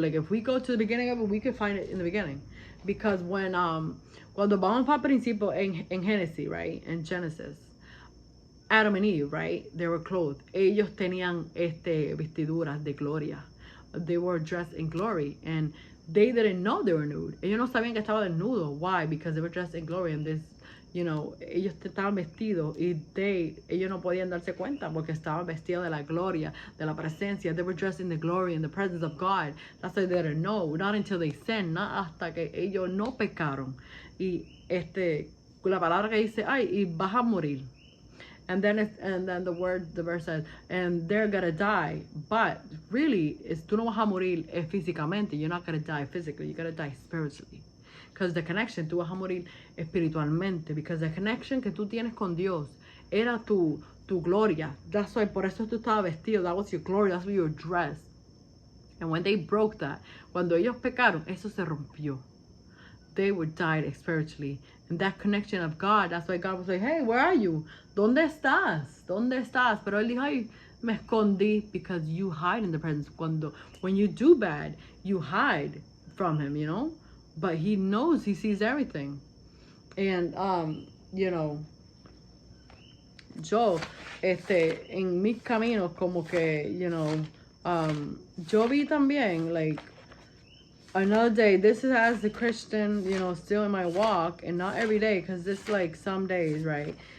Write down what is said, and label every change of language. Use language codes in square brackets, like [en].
[en] Like, if we go to the beginning of it, we could find it in the beginning. [es] Because when, cuando vamos para el principio en Genesis, right? [en] In Genesis, Adam and Eve, right? They were clothed. [es] Ellos tenían vestiduras de gloria. [en] They were dressed in glory. And they didn't know they were nude. [es] Ellos no sabían que estaba desnudo. [en] Why? Because they were dressed in glory. [es] And this, you know, ellos estaban vestidos y ellos no podían darse cuenta porque estaban vestidos de la gloria, de la presencia. [en] They were dressed in the glory and the presence of God. That's why they didn't know. Not until they sinned. [es] Not hasta que ellos no pecaron. Y la palabra que dice, ay, y vas a morir. [en] And then the verse says, and they're gonna die. [es] But really, tú no vas a morir físicamente. [en] You're not gonna die physically. You're gonna die spiritually. [es] Because the connection, tú vas a morir espiritualmente. Because the connection que tú tienes con Dios era tu gloria. [en] That's why, por eso tú estabas vestido. That was your glory. That's why you were dressed. And when they broke that, cuando ellos pecaron, eso se rompió. They were died spiritually. And that connection of God, that's why God was like, hey, where are you? [es] ¿Dónde estás? ¿Dónde estás? Pero él dijo, ay, me escondí, because you hide in the presence. [en] When you do bad, you hide from him, you know? But he knows, he sees everything. And, you know, yo, en mis caminos, como que, you know, yo vi también, like, another day, this is as a Christian, you know, still in my walk, and not every day, because this like some days, right?